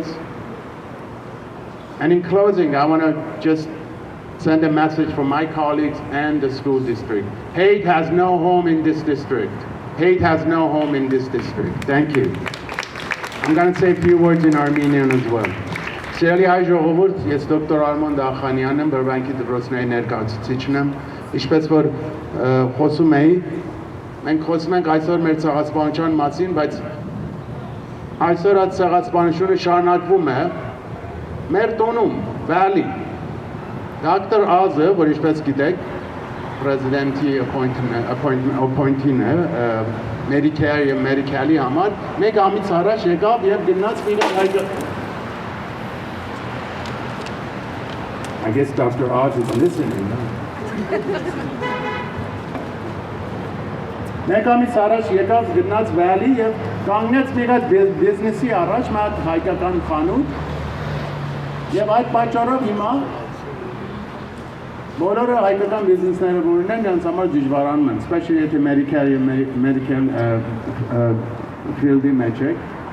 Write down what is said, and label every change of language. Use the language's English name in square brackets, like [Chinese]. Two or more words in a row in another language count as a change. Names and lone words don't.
[English] And in closing, I want to just send a message from my colleagues and the school district. Hate has no home in this district. Hate has no home in this district. Thank you. I'm going to say a few words in Armenian as well. [Armenian] Սիրելի հայ ժողովուրդ, ես դոկտոր Արման Դախանյանն եմ, Burbank-ի դպրոցների ներկայացուցիչն եմ։ Ինչպես որ խոսում էի, մենք խոսում ենք այսօր մեր ցեղասպանության մասին, բայց այսօր այդ ցեղասպանությունը շարունակվում է մեր տոնում, Valley։ Dr. Ozը, որ ինչպես գիտեք, President-ի appointee-ն է, Medicare եւ Medi-Cal-ի համար, մեկ ամիս առաջ եկավ եւ գնաց իրեն [English] I guess Dr. Oz is listening. [Armenian] Մեկ ամիս առաջ եկավ գնաց Valley եւ կանգնեց մի հատ բիզնեսի առաջ, մի հատ հայկական խանութ եւ այդ պատճառով հիմա բոլորը հայկական բիզնեսները որ ունեն նրանց համար դժվարանում են, especially եթե Medicare field-ի մեջ եք,